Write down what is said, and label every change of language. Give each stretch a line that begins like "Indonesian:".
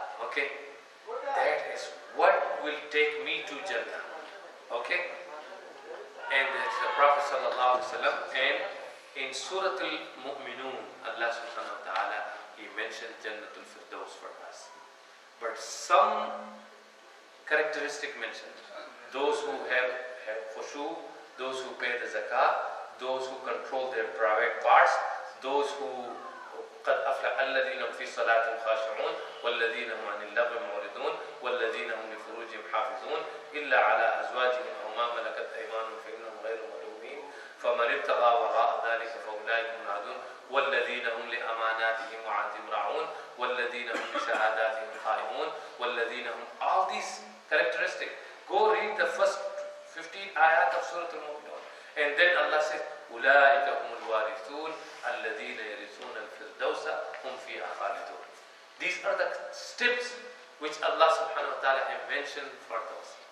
English: Okay, that is what will take me to Jannah. Okay? And it's the Prophet sallallahu alaihi wasallam. And in Surah Al-Mu'minun, Allah subhanahu wa ta'ala, He mentioned Jannatul Firdaus for us. But some characteristic mentioned. Those who have khushu, those who
Arabic: pay the zakah, those who control their private parts, those who قد أفلح الذين هم في صلاتهم خاشعون والذين هم عن اللغو معرضون والذين هم لفروجهم حافظون إلا على أزواجهم أو ما ملكت أيمانهم فإنهم غير ملومين فمن ابتغى وراء ذلك فأولئك هم العادون والذين هم لأماناتهم وعهدهم راعون والذين هم بشهاداتهم قائمون والذين هم,
English: all these characteristics. Go read the first 15 ayat of Surah Al-Mu'minun, and then Allah says
Arabic: أولئك هم الوارثون الذين يرثون الفردوس هم فيها خالدون.
English: These are the steps which Allah subhanahu wa ta'ala has mentioned for those.